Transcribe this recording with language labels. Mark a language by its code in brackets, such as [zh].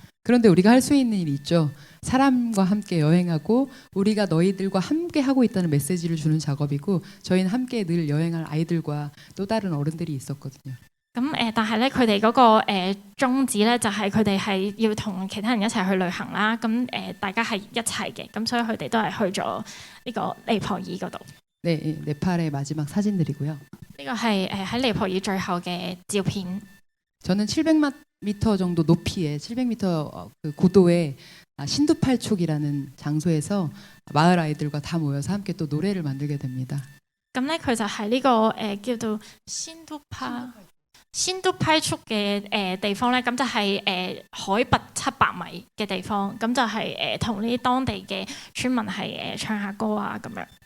[ko] 그런데 우리가 할 수 있는 일이 있죠. 사람과 함께 여행하고 우리가 너희들과 함께 하고 있다는 메시지를 주는 작업이고 저희는 함께 늘 여행할 아이들과 또 다른 어른들이 있었거든요. [yue] 咁但係咧佢哋嗰個宗旨咧就係佢哋係要同其他人一齊去旅行啦，咁大家係一齊嘅，咁所以佢哋都係去咗呢個尼泊爾嗰度。 [ko] 네, 네팔의 마지막 사진들이고요. [yue] 呢個係喺尼泊爾最後嘅照片。 [ko] 저는 700m 정도 높이에 700m 그 고도의 신두팔촉이라는 장소에서 마을 아이들과 다 모여서 함께 또 노래를 만들게 됩니다. [yue] 咁咧佢就係呢個叫做仙都派速嘅地方咧，咁就係海拔700米嘅地方，咁就係同呢啲當地嘅村民係唱下歌啊咁樣。